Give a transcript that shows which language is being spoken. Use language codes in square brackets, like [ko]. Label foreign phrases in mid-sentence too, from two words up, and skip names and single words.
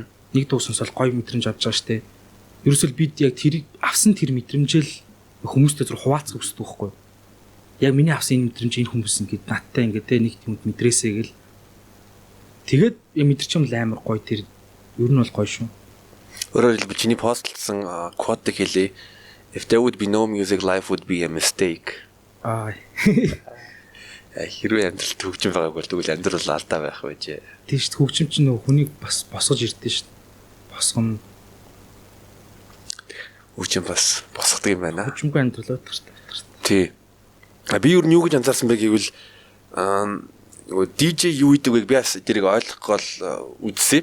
[mn] Нэг дуу сонсоод гой мэдрэмж авч байгаа штэ. Ерөөсөл бид яг тэрийг авсан тэр мэдрэмжэл хүмүүстэй зур хуваацах хүсдэг байхгүй. Яг миний авсан энэ мэдрэмж энэ хүмүүс ингээд надтай ингээд те нэг хүнд мэдрээсэй гэл тэгээд мэдэрч юм л амар гоё тэр ер нь бол гоё шүү. Өөрөөр хэлбэл чиний постлсан кодыг хэлээ. [en] If there would be no music, life would be a mistake. [mn] Хэрвээ амьдралд хөгжим байгааг бол тэгвэл амьдрал алдаа байх байжээ. Тийм шүү. Хөгжим чинь нөгөө хүнийг бас босгож ирдэ шүү. Босгоно. Хөгжим бас босгодог юм байна. Хөгжимгүй амьдрал өдөртэй. Тий. Би юу гэж анзаарсан бэ гэвэл нөгөө DJ юу идэг вэ би бас тэрийг ойлгохгүй л үзсэн.